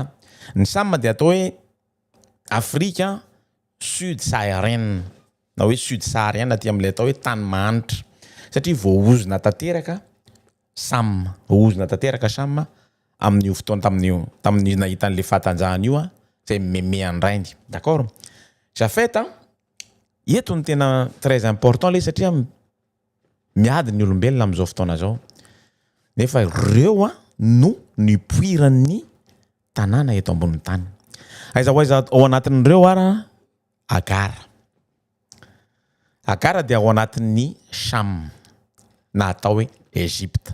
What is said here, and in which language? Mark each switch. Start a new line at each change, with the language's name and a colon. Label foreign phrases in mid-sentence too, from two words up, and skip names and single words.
Malagasy: Ny Cham dia atao hoe Afrika sud-saharienne na hoe sud-saharienne aty amin'ilay atao hoe tany manitra satria voaozona tanteraka Cham, voaozona tanteraka Cham amin'io fotoana tamin'ny nahitan'le fahatanjahana io zay meme andrainy. D'accord? Jafet eto ny tena
French: très important
Malagasy: le satria miady ny olombelona amin'izao fotoana zao. Nefa ireo no nipoiran'ny tanàna eto ambony tany. Aiza ao anatin'ireo Agar. Agar dia ao anatin'ny Cham na atao hoe Égypte.